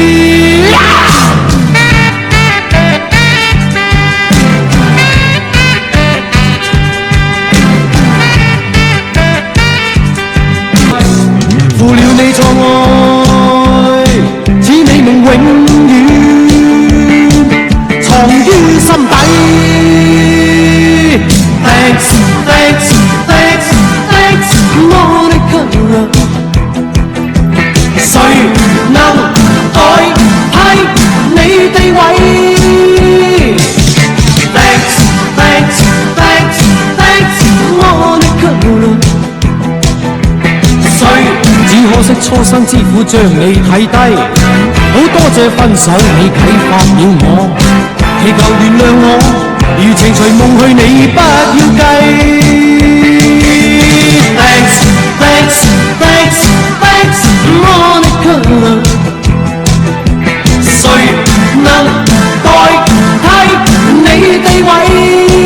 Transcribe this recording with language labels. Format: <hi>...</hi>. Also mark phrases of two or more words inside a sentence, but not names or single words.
<yue>負了你錯愛，似美夢永遠藏於心底。</yue> <en>Thanks thanks thanks thanks</en> <yue>我的強弱，誰能代替你地位 ？</yue> <en>Thanks thanks thanks thanks</en> <yue>我的強弱，只可惜初生之苦將你睇低，好多謝分手你啟發了我，祈求原諒我，如情隨夢去你不要計。</yue> <en>Thanks thanks thanks thanks</en> <yue>我的強弱，誰能代替你地位？</yue>